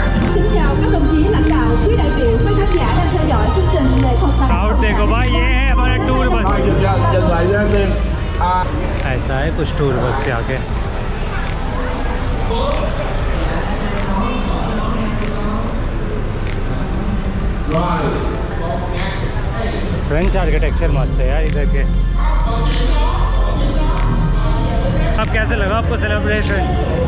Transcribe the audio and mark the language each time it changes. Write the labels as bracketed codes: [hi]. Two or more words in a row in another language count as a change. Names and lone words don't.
[vi] Kính chào các đồng chí lãnh đạo, quý đại biểu, quý khán giả đang theo dõi chương trình nghệ thuật tặng [hi] साउथ देखो भाई, ये है हमारा [en] tour bus. [vi] dừng lại cho em [hi] ऐसा है कुछ [en] tour bus [hi] से आके। [en] French architecture [hi] मस्त है यार इधर के। अब कैसे लगा आपको सेलिब्रेशन?